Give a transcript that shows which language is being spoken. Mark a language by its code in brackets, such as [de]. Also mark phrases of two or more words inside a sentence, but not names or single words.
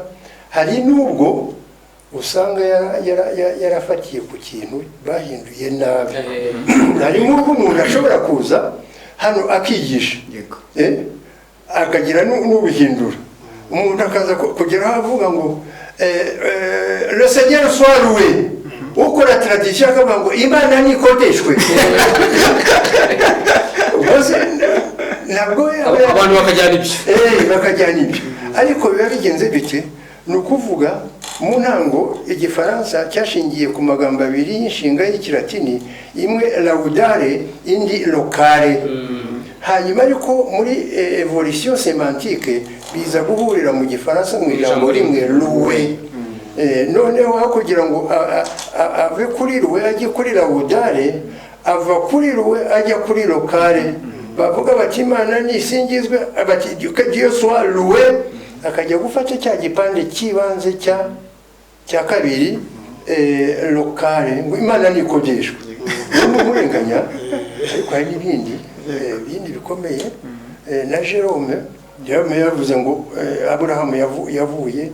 [rw] Hari n'ubwo usanga yarafatiye ku kintu bahinduye nabi. Harimo umuntu ashobora kuza hano akigisha akagira n'ubihindura. Umuntu akaza kugeraho avuga ngo [fr] le Seigneur soit loué, [rw] ukora tradition akavuga ngo Imana nikodeshwe. Ntabwo abantu bakajyana ibyo bakajyana ibyo, ariko biba bigenze bite? Ni ukuvuga mu ntango igifaransa cyashingiye ku magambo abiri y'inshinga y'ikilatini, imwe laudare indi locale. Hanyuma ariko muri [fr] evolution sémantique [rw] biza guhurira mu gifaransa mu ijambo rimwe loué. Noneho kugira ngo ave kuri loué ajye kuri laudare, ava kuri loué ajya kuri locale. Bavuga bati Imana nisingizwe, bati [fr] Dieu soit loué, [rw] akajya gufata cya gipande kibanze cya kabiri locale ngo Imana nikodeshwe. N'umurenganya, ariko hari n'ibindi bikomeye. Na Jerome yavuze ngo Aburahamu yavuye